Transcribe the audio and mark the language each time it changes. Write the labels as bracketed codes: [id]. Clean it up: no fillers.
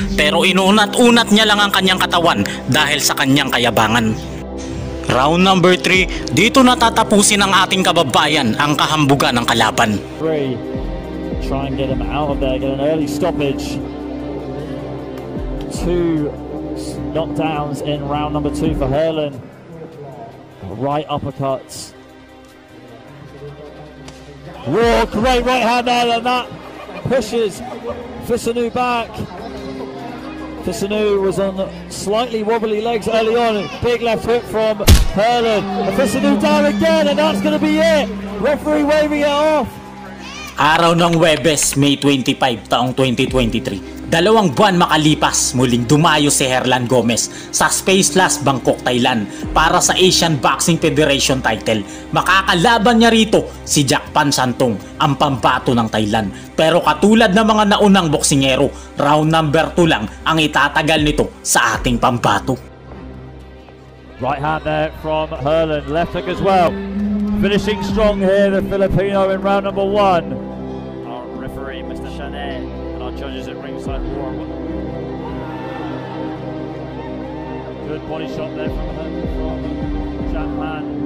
[tl] Pero inunat-unat niya lang ang kanyang katawan dahil sa kanyang kayabangan. [en] Round number 3, [tl] dito natatapusin ng ating kababayan ang kahambugan ng kalaban. [en] Try and get him out of there, get an early stoppage. 2 knockdowns in round number 2 for Herlan. Right uppercuts. Whoa, great right hand there, and that pushes Fisanu back. Fisanu was on slightly wobbly legs early on. Big left hook from Herlan. And Fisanu down again, and that's going to be it. Referee waving it off. [tl] Araw ng Huwebes, May 25, taong 2023. 2 buwan makalipas, muling dumayo si Herlan Gomez sa Space Plus Bangkok, Thailand para sa Asian Boxing Federation title. Makakalaban niya rito si Jakpan Santong, ang pambato ng Thailand. Pero katulad ng mga naunang boksingero, [en] round number 2 [tl] lang ang itatagal nito sa ating pambato. [en] Right hand there from Herlan, left hook as well. Finishing strong here, the Filipino in round number 1. Our referee, Mr. Chanet, and our judges at ringside. Good body shot there from Jakpan.